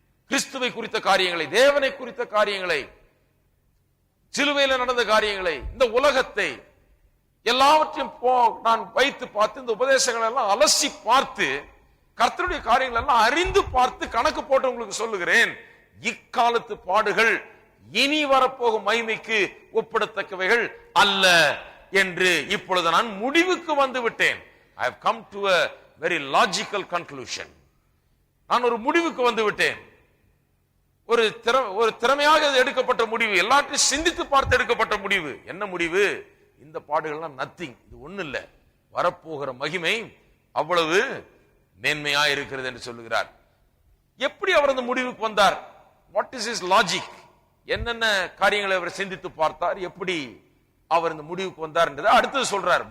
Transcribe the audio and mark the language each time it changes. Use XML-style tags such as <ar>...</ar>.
<ta>கிறிஸ்துவை குறித்த காரியங்களை, தேவனை குறித்த காரியங்களை, சிலுவையில் நடந்த காரியங்களை, இந்த உலகத்தை எல்லாவற்றையும் நான் வைத்து பார்த்து, இந்த உபதேசங்கள் எல்லாம் அலசி பார்த்து, கர்த்தருடைய காரியங்கள் எல்லாம் அறிந்து பார்த்து கணக்கு போட்டு உங்களுக்கு சொல்லுகிறேன். இக்காலத்து பாடுகள் இனி வரப்போகும் மகிமைக்கு ஒப்பிடத்தக்கவைகள் அல்ல என்று இப்பொழுது நான் முடிவுக்கு வந்து விட்டேன்.</ta> <en>I have come to a very logical conclusion.</en> <ta>நான் ஒரு முடிவுக்கு வந்து விட்டேன். ஒரு திறமையாக எடுக்கப்பட்ட முடிவு, எல்லாத்தையும் சிந்தித்து பார்த்து எடுக்கப்பட்ட முடிவு. என்ன முடிவு? இந்த பாடுகள்லாம் நத்திங், இது ஒண்ணு இல்ல, வரப்போகிற மகிமை அவ்வளவு மேன்மையா இருக்கிறது என்று சொல்லுகிறார். எப்படி அவர் அந்த முடிவுக்கு வந்தார்?</ta> <en>What is is logic?</en> <ta>என்னென்ன காரியங்களை அவர் சிந்தித்து பார்த்தார், எப்படி அவர் இந்த முடிவுக்கு வந்தார் என்றதை அடுத்தது சொல்றார்.</ta>